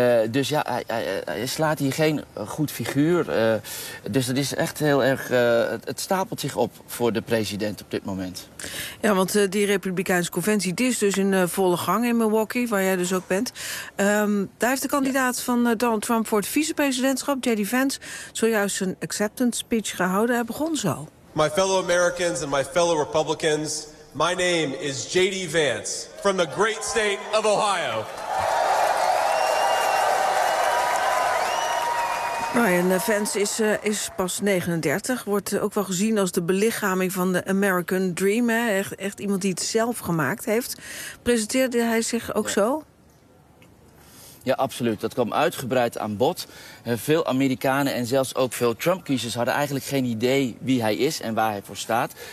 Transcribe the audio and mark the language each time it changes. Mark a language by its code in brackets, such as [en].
[nl] Dus ja, hij slaat hier geen goed figuur. Dus dat is echt heel erg, het stapelt zich op voor de president op dit moment. Ja, want die Republikeinse conventie, die is dus in volle gang in Milwaukee, waar jij dus ook bent. Daar heeft de kandidaat van Donald Trump voor het vicepresidentschap, J.D. Vance, zojuist een acceptance speech gehouden. Hij begon zo. [en] My fellow Americans and my fellow Republicans, my name is J.D. Vance from the great state of Ohio. [nl] Ryan Vance is pas 39, wordt ook wel gezien als de belichaming van de American Dream. Hè? Echt iemand die het zelf gemaakt heeft. Presenteerde hij zich ook zo? Ja, absoluut. Dat kwam uitgebreid aan bod. Veel Amerikanen en zelfs ook veel Trump-kiezers hadden eigenlijk geen idee wie hij is en waar hij voor staat.